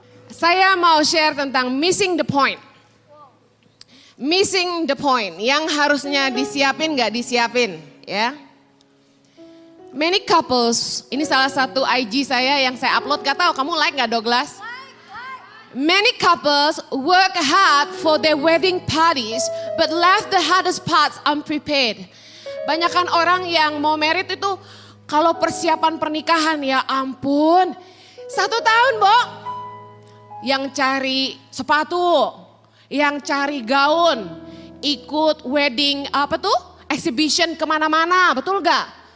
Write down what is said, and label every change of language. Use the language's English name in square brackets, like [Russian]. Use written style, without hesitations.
[Indonesian] Saya mau share tentang missing the point. Missing the point, yang harusnya disiapin gak disiapin ya. [English] Many couples, [Indonesian] ini salah satu IG saya yang saya upload, gak tahu kamu like gak Douglas? [English] Many couples work hard for their wedding parties but left the hardest parts unprepared. [Indonesian] Banyakan orang yang mau merit itu kalau persiapan pernikahan ya ampun 1 tahun Bo. Yang cari sepatu, yang cari gaun, ikut wedding exhibition kemana-mana, betul gak?